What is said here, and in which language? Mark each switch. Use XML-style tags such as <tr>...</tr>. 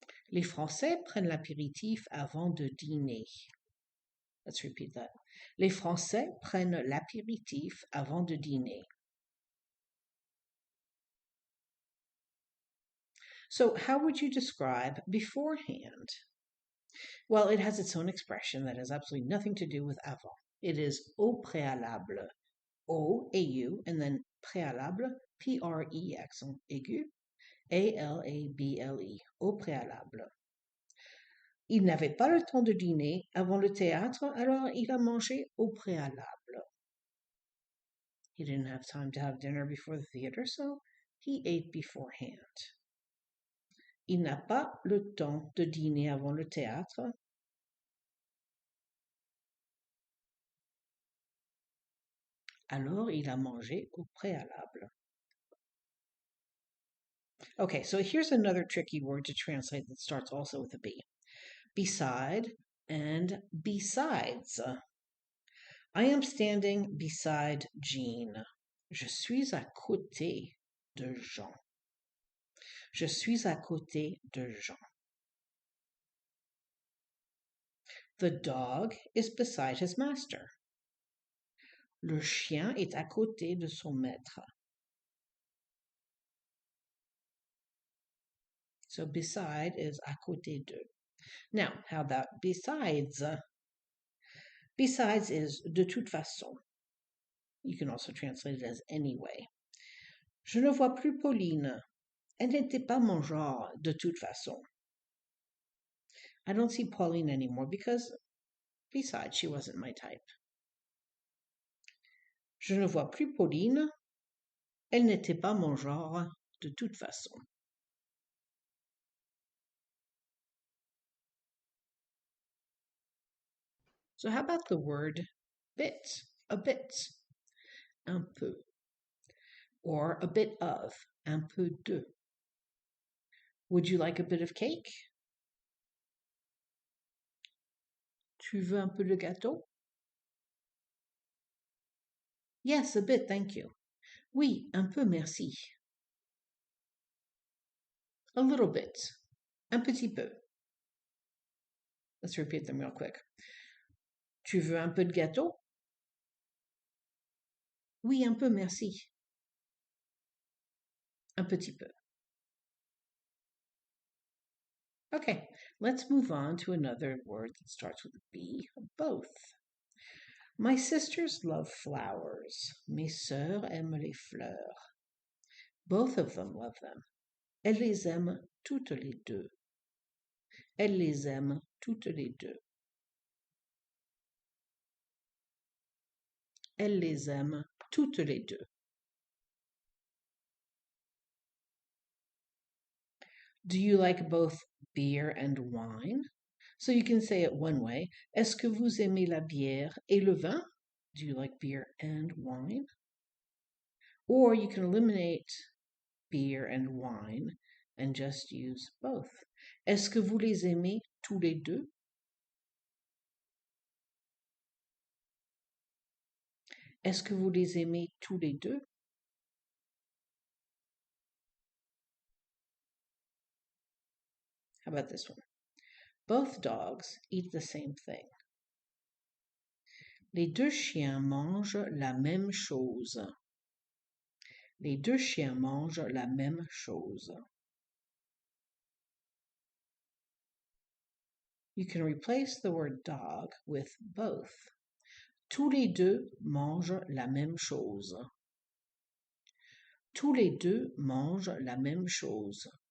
<fr>Les Français prennent l'apéritif avant de dîner.</fr> <en>Let's repeat that.</en> <fr>Les Français prennent l'apéritif avant de dîner.</fr> <en>So how would you describe beforehand? Well, it has its own expression that has absolutely nothing to do with avant. It is au préalable. O, A-U, and then préalable, P-R-E accent aigu, A-L-A-B-L-E, au préalable.</en> <fr>Il n'avait pas le temps de dîner avant le théâtre, alors il a mangé au préalable.</fr> <en>He didn't have time to have dinner before the theater, so he ate beforehand.</en> <fr>Il n'a pas le temps de dîner avant le théâtre. Alors il a mangé au préalable.</fr> <en>Okay, so here's another tricky word to translate that starts also with a B. Beside and besides. I am standing beside Jean.</en> <fr>Je suis à côté de Jean. Je suis à côté de Jean.</fr> <en>The dog is beside his master.</en> <fr>Le chien est à côté de son maître.</fr> <en>So beside is à côté de. Now, how about besides? Besides is</en> <fr>de toute façon.</fr> <en>You can also translate it as anyway.</en> <fr>Je ne vois plus Pauline. Elle n'était pas mon genre de toute façon.</fr> <en>I don't see Pauline anymore because, besides, she wasn't my type.</en> <fr>Je ne vois plus Pauline. Elle n'était pas mon genre de toute façon.</fr> <en>So how about the word bit? A bit.</en> <fr>Un peu.</fr> <en>Or a bit of.</en> <fr>Un peu de.</fr> <en>Would you like a bit of cake?</en> <fr>Tu veux un peu de gâteau?</fr> <en>Yes, a bit, thank you.</en> <fr>Oui, un peu, merci.</fr> <en>A little bit.</en> <fr>Un petit peu.</fr> <en>Let's repeat them real quick.</en> <fr>Tu veux un peu de gâteau? Oui, un peu, merci. Un petit peu.</fr> <en>Okay, let's move on to another word that starts with a B, both. My sisters love flowers.</en> <fr>Mes sœurs aiment les fleurs.</fr> <en>Both of them love them.</en> <fr>Elles les aiment toutes les deux. Elles les aiment toutes les deux. Elles les aiment toutes les deux.</fr> <en>Do you like both beer and wine? So you can say it one way.</en> <fr>Est-ce que vous aimez la bière et le vin?</fr> <en>Do you like beer and wine? Or you can eliminate beer and wine and just use both.</en> <fr>Est-ce que vous les aimez tous les deux? Est-ce que vous les aimez tous les deux?</fr> <en>How about this one? Both dogs eat the same thing.</en> <fr>Les deux chiens mangent la même chose. Les deux chiens mangent la même chose.</fr> <en>You can replace the word dog with both.</en> <fr>Tous les deux mangent la même chose. Tous les deux mangent la même chose.</fr>